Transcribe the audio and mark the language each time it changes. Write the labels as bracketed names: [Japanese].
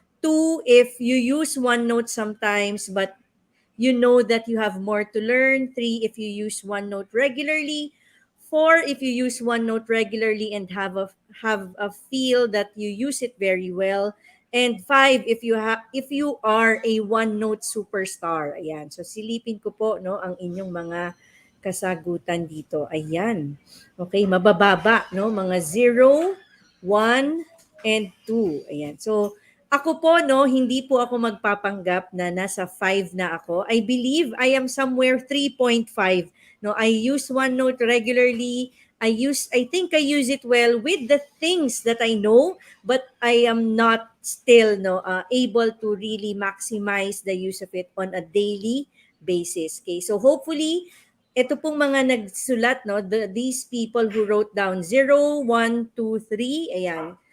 [English] 2 if you use OneNote sometimes but you know that you have more to learn. 3 if you use OneNote regularly. 4 if you use OneNote regularly and have a feel that you use it very well. And 5 if you are a OneNote superstar. Ayan. [Filipino] So silipin ko po no ang inyong mga kasagutan dito. Ayan. Okay, mabababa no mga 0, 1 and 2. Ayan. So ako po no, hindi po ako magpapanggap na nasa 5 na ako. [English] I believe I am somewhere 3.5. No, I use OneNote regularly. I think I use it well with the things that I know, but I am not still able to really maximize the use of it on a daily basis. Okay, so hopefully [Filipino] ito pong mga nagsulat no, [English] these people who wrote down 0, 1, 2, 3, ayan.